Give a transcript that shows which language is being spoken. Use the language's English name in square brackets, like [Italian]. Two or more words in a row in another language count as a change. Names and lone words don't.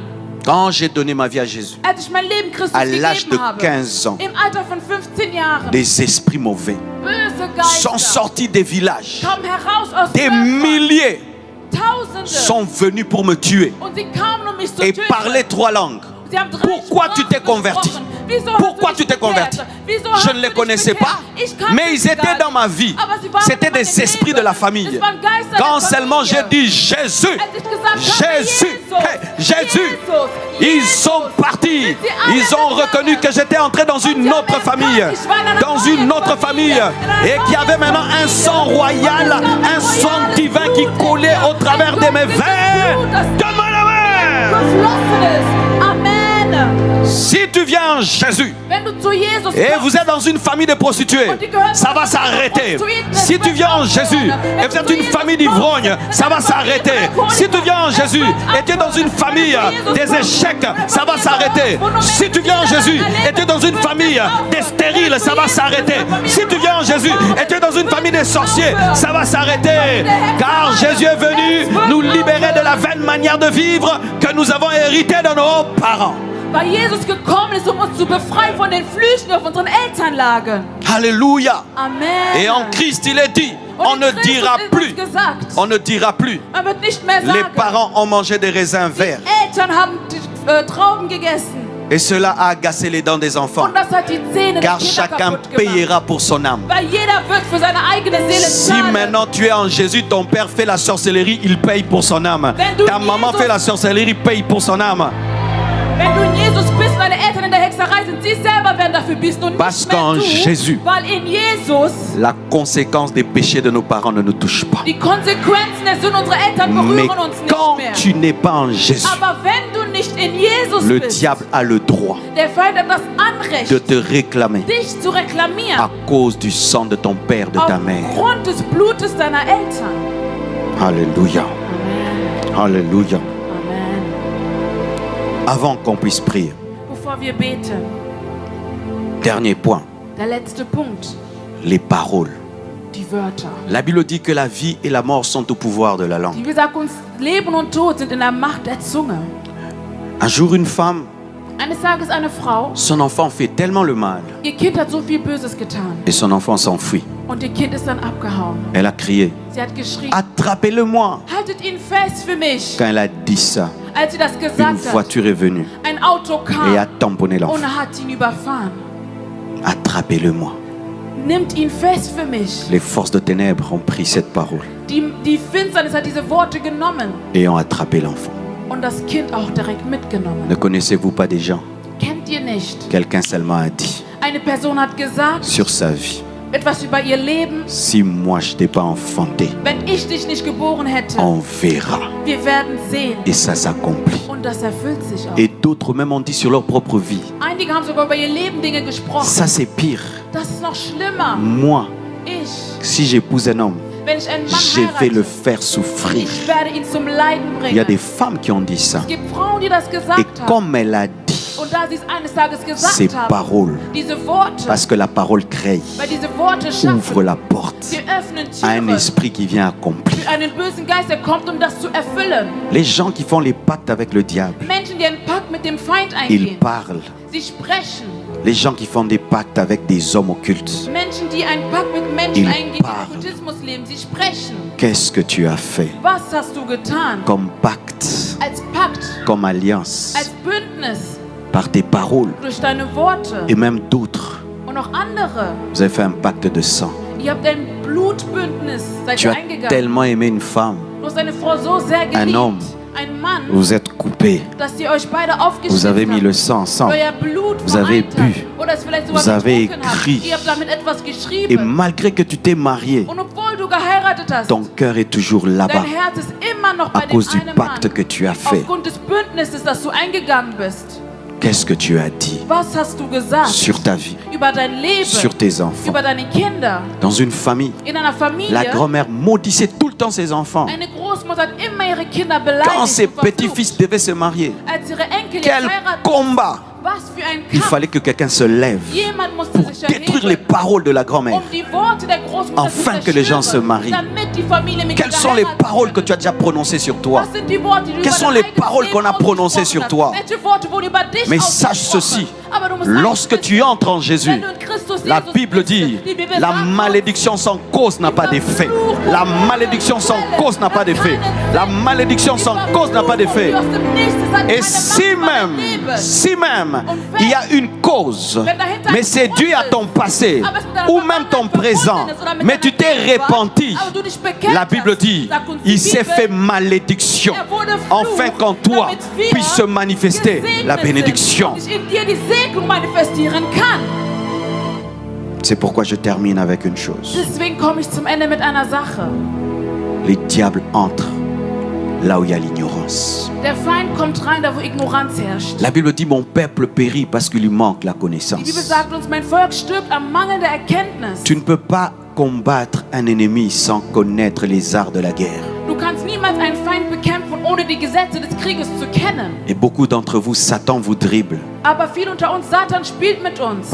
[French] Quand j'ai donné ma vie à Jésus, [German] Als ich mein Leben Christus [French] à l'âge de [German] gegeben habe, [French] 15 ans, [German] im Alter von 15 Jahren, [French] des esprits mauvais [German] böse [French] sont [German] Geister [French] sortis des villages. [German] kamen heraus aus [French] Des [German] Dörfern. [French] milliers [German] Tausende. [French] sont venus pour me tuer [German] Und sie kamen, um mich zu [French] et [German] töten. [French] parlaient 3 langues. [German] Sie haben 3 [French] Pourquoi tu t'es [German] Sprachen [French] converti? [German] gesprochen. Wieso hast [French] Pourquoi [German] du [French] tu [German] dich [French] t'es converti? [German] bekehrt? Wieso [French] Je [German] hast [French] ne [German] du [French] les [German] dich [French] connaissais [German] bekehrt? [French] pas, [German] Ich kannte [French] mais ils [German] sie [French] étaient [German] gar [French] dans [German] nicht. [French] ma vie. [German] Aber sie waren [French] C'était [German] in meinem [French] des esprits de la famille. [German] Es waren Geister der [French] Quand seulement [German] Familie. [French] j'ai dit Jésus, [German] Als ich gesagt habe, [French] Jésus, [German] Jesus, [French] hey, Jésus, [German] Jesus, [French] ils sont partis. [German] Sind sie alle [French] Ils ont reconnu que j'étais entré dans une autre famille. Dans une autre famille. Et qu'il y avait maintenant un sang royal, un sang divin qui coulait au travers de mes veines. Donne-moi la main. [German] geflossen ist. Amen. [French] Si tu viens en Jésus [German] Wenn du zu Jesus [French] et [German] kommst, [French] vous êtes dans une famille de prostituées, ça va s'arrêter. Si tu viens en Jésus et vous êtes une famille d'ivrognes, ça va s'arrêter. Si tu viens en Jésus et tu es dans une famille des échecs, ça va s'arrêter. Si tu viens en Jésus et tu es dans une famille des stériles, ça va s'arrêter. Si tu viens en Jésus et tu es dans une famille des sorciers, ça va s'arrêter. Car Jésus est venu nous libérer de la vaine manière de vivre que nous avons héritée de nos parents. [German] weil Jesus gekommen ist, um uns zu befreien von den Flüchen auf unseren Elternlagen. [French] Alléluia. [German] Amen. [French] Et en Christ, il est dit, on [German] Und [French] ne [German] in Christus [French] dira [German] ist [French] plus, [German] uns gesagt, [French] on ne dira plus, [German] man wird nicht mehr [French] les [German] sagen, [French] parents ont mangé des raisins verts. [German] Eltern haben die, Trauben gegessen. [French] Et cela a agacé les dents des enfants. [German] Und das hat die Zähne der [French] Car [German] Kinder [French] chacun [German] kaputt gemacht. [French] payera pour son âme. [German] Weil jeder wird für seine eigene Seele [French] Si [German] zahlen. [French] maintenant tu es en Jésus, ton père fait la sorcellerie, il paye pour son âme. [German] Wenn du [French] Ta maman [German] Jesus- [French] fait la sorcellerie, paye pour son âme. [German] Wenn du in Jesus bist und deine Eltern in der Hexerei sind, sie selber werden dafür büßen und [French] Parce [German] nicht mehr [French] qu'en [German] du. [French] Jésus- [German] Weil in Jesus [French] La conséquence des péchés de nos parents ne nous touche pas. [German] die Konsequenzen der Sünden unserer Eltern [French] Mais [German] berühren uns [French] quand [German] nicht mehr. [French] tu n'es pas en Jésus, [German] Aber wenn du nicht in Jesus [French] le [German] bist, [French] diable a le droit [German] der Feind hat das Anrecht, [French] de te réclamer [German] dich zu reklamieren. [French] à cause du sang de ton père, de ta mère. [German] Aufgrund des Blutes deiner Eltern. [French] Alléluia. [German] Amen. [French] Alléluia. [German] Amen. [French] Avant qu'on puisse prier, [German] Bevor wir beten, [French] dernier point, [German] der letzte Punkt, [French] les paroles. [German] die Wörter. [French] La Bible dit que la vie et la mort sont au pouvoir de la langue. [German] Die sagt uns, Leben und Tod sind in der Macht der Zunge. [French] Un jour, une femme, [German] Eines Tages eine Frau, [French] son enfant fait tellement le mal [German] ihr Kind hat so viel Böses getan [French] et son enfant s'enfuit. [German] und ihr Kind ist dann abgehauen. [French] Elle a crié, [German] Sie hat geschrien, [French] attrapez-le-moi. [German] haltet ihn fest für mich. [French] Quand elle a dit ça, [German] Als sie das [French] une [German] gesagt hat, [French] voiture est venue [German] ein Auto [French] et a [German] kam [French] tamponné [German] und [French] l'enfant. [German] hat ihn überfahren. [French] Attrapez-le-moi. [German] Nimmt ihn fest für mich. [French] Les forces de ténèbres ont pris cette parole [German] Die Finsternis hat diese Worte genommen [French] et ont attrapé l'enfant. [German] und das Kind auch direkt mitgenommen. [French] Ne connaissez-vous pas des gens? [German] Kennt ihr nicht? [French] Quelqu'un seulement a dit [German] Eine Person hat gesagt, [French] sur sa vie, [German] etwas über ihr Leben. [French] si moi je t'ai pas enfanté, [German] Wenn ich dich nicht geboren hätte, [French] on verra. [German] wir werden sehen. [French] Et ça s'accomplit. [German] Und das erfüllt sich auch. [French] Et d'autres même ont dit sur leur propre vie. [German] Einige haben sogar über ihr Leben Dinge gesprochen. [French] Ça c'est pire. [German] Das ist noch schlimmer. [French] Moi, [German] Ich, [French] si j'épouse un homme, [German] wenn ich einen Mann [French] je vais le [German] heirate, [French] faire souffrir. [German] ich werde ihn zum Leiden [French] Il y a des [German] bringen. [French] femmes qui ont dit ça. [German] Es gibt Frauen, die das [French] Et [German] gesagt haben. [French] comme elle a dit [German] Und da sie es eines Tages [French] ces [German] gesagt haben, [French] paroles, [German] diese Worte, [French] parce que la parole crée, [German] weil diese Worte [French] ouvre [German] schaffen, [French] la porte [German] sie öffnen [French] à un [German] Türen [French] esprit qui vient accomplir. [German] für einen bösen Geist, der kommt, um das zu erfüllen. [French] Les gens qui font les pactes avec le diable, [German] Menschen, die einen Pakt mit dem Feind [French] ils [German] eingehen, [French] parlent. [German] sie sprechen. [French] Les gens qui font des pactes avec des hommes occultes, [German] Menschen, die einen Pakt mit Menschen [French] Ils [German] eingehen, die [French] parlent. [German] Okkultismus leben, sie sprechen. [French] qu'est-ce que tu as fait [German] Was hast du getan? [French] comme pacte, [German] Als Pakt, [French] comme alliance, [German] als Bündnis, [French] par tes paroles [German] durch deine Worte [French] et même d'autres? [German] und auch andere. [French] Vous avez fait un pacte de sang. [German] Ihr habt ein Blutbündnis, seid [French] Tu [German] ihr [French] as [German] eingegangen. [French] tellement aimé une femme, [German] Du hast eine Frau so sehr geliebt, [French] homme. [German] ein Mann, [French] vous êtes coupés, [German] dass ihr euch beide [French] vous [German] aufgeschnitten [French] avez mis [German] habt. [French] le sang ensemble. [German] Euer Blut [French] Vous avez [German] vereint [French] bu. [German] habt. Oder es vielleicht sogar [French] Vous avez [German] getrunken habt. [French] écrit. [German] Ihr habt damit etwas [French] Et [German] geschrieben. [French] malgré que tu t'es marié, [German] Und obwohl du geheiratet hast, [French] ton cœur est toujours là-bas [German] dein Herz ist immer noch [French] à [German] bei dem [French] cause du [German] einen [French] pacte [German] Mann. [French] que tu as fait. [German] Aufgrund des Bündnisses, das du eingegangen bist. [French] Qu'est-ce que tu as dit [German] Was hast du gesagt [French] sur ta vie, [German] über dein Leben, [French] sur tes enfants? [German] über deine Kinder? [French] Dans une famille, [German] In einer Familie, [French] la grand-mère maudissait tout le temps ses enfants. [German] eine Großmutter hat immer ihre Kinder beleidigt [French] Quand ses [German] und verflucht. [French] petits-fils devaient se marier, [German] Als ihre Enkel [French] quel [German] jetzt heiraten, [French] combat! [German] was für ein [French] Il [German] Kampf. [French] fallait que quelqu'un se lève [German] Jemand musste [French] pour [German] sich [French] détruire les [German] erheben, [French] paroles de la grand-mère. [German] um die Worte der Großmutter [French] Afin [German] zu [French] que les gens [German] zerstören, [French] se marient. [German] damit die Familie mit [French] Quelles sont les paroles que tu as déjà prononcées sur toi? [German] Was sind die Worte, die du [French] Quelles [German] über [French] sont [German] dein [French] les [German] eigenes [French] paroles [German] Leben [French] qu'on a prononcées sur [German] ausgesprochen [French] toi? [German] hast? Welche Worte wurden über dich [French] Mais sache [German] ausgesprochen? [French] ceci, [German] Aber du musst [French] lorsque [German] eines [French] tu [German] wissen, [French] entres en Jésus, [German] wenn du in Christus [French] la [German] Jesus [French] Bible [German] bist, [French] dit, [German] die Bibel [French] la [German] sagt uns, [French] malédiction sans cause n'a pas d'effet. La malédiction sans cause n'a pas d'effet. La malédiction sans cause n'a pas d'effet. Et si même, il y a une cause, mais c'est dû à ton passé ou même ton présent, mais tu t'es repenti, la Bible dit, il s'est fait malédiction, afin qu'en toi puisse se manifester la bénédiction. C'est pourquoi je termine avec une chose. [German] Deswegen komme ich zum Ende mit einer Sache. [French] Les diables entrent là où il y a l'ignorance. [German] Der Feind kommt rein, da wo Ignoranz herrscht. [French] La Bible dit mon peuple périt parce qu'il lui manque la [German] Die Bibel [French] connaissance. [German] sagt uns, mein Volk stirbt am Mangel der Erkenntnis. [French] Tu ne peux pas combattre un ennemi sans connaître les arts de la guerre. [German] Du kannst niemals einen Feind bekämpfen, ohne die Gesetze des Krieges zu kennen. [French] Et beaucoup d'entre vous, Satan vous dribble [German] Aber viele unter uns, Satan spielt mit uns,